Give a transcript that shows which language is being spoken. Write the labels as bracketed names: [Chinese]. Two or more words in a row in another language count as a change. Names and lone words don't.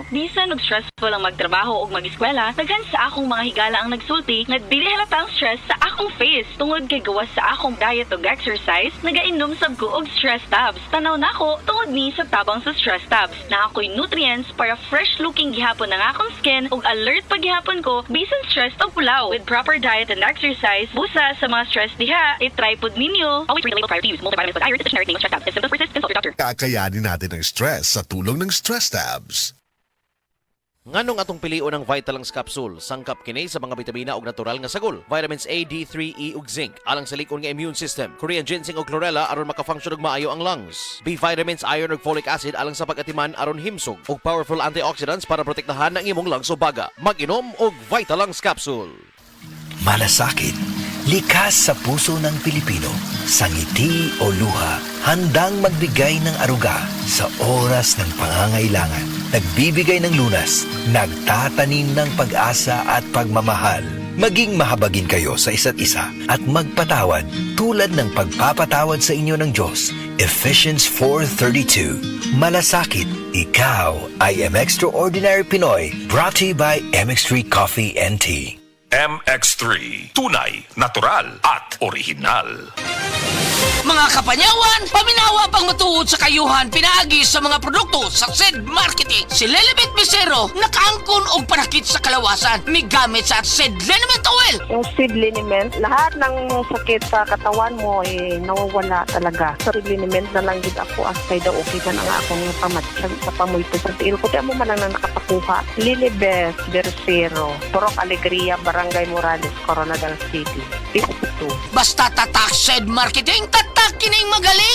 [Cebuano] Bisan og stressful ang magtrabaho o mag-eskwela, daghan sa akong mga higala ang nagsulti nga dili halata ang stress sa akong face. Tungod kay gawas sa akong diet ug exercise, nagainom sab ko og [English] stress tabs. [Cebuano] Tanaw nako tungod ni sa tabang sa [English] stress tabs. [Cebuano] Na ako'y nutrients para [English] fresh looking [Cebuano] gihapon ang akong skin ug alert pa gihapon ko bisan stress o pulaw. [English] With proper diet and exercise, [Cebuano] busa sa mga stress diha, i-try pod ninyo. [English] Always read the label prior to use. Multivitamins with iron, the generic name of stress tabs. If symptoms persist, consult your doctor. [Filipino] Kakayanin natin ang stress sa tulong ng Stress Tabs. [Cebuano] Nganong atong pilion ang Vitalance Capsule, sangkap kini sa mga bitamina ug natural nga sagol, [English] vitamins A, D3, E [Cebuano] ug zinc, alang sa likon nga [English] immune system, Korean ginseng [Cebuano] ug chlorella aron makafunction ug maayo ang lungs, [English] B vitamins, [Cebuano] iron ug [English] folic acid [Cebuano] alang sa pag-atiman aron himsog, ug [English] powerful antioxidants [Cebuano] para protektahan ang imong lungs ug baga. Mag-inom og Vitalance Capsule. [Filipino] Malasakit, likas sa puso ng Pilipino, sa ngiti o luha, handang magbigay ng aruga sa oras ng pangangailangan. Nagbibigay ng lunas, nagtatanim ng pag-asa at pagmamahal. Maging mahabagin kayo sa isa't isa at magpatawad tulad ng pagpapatawad sa inyo ng Diyos. Ephesians 4:32. Malasakit, ikaw ay M Extraordinary Pinoy, [English] brought to you by MX3 Coffee and Tea. MX3. [Filipino] Tunay, natural at original. [Cebuano] Mga kapanyawan, paminawa pang matuod sa kayuhan pinaagi sa mga produkto sa SED Marketing. Si Lilibet Bisero nakaangkon og panakit sa kalawasan migamit sa SED Liniment Oil. [Filipino] Yung seed liniment, lahat ng sakit sa katawan mo nawawala talaga. [Cebuano] Sa seed liniment na lang din ako asay daw okay man ang akong pamatsag sa pamoy sa tiil ko. Kaya mo man lang nakapakuha. Lilibet Bisero, Purok Alegria, Barangay Morales, Coronadal City. 52. [Filipino] Basta tatak SED Marketing, tatak kining magaling.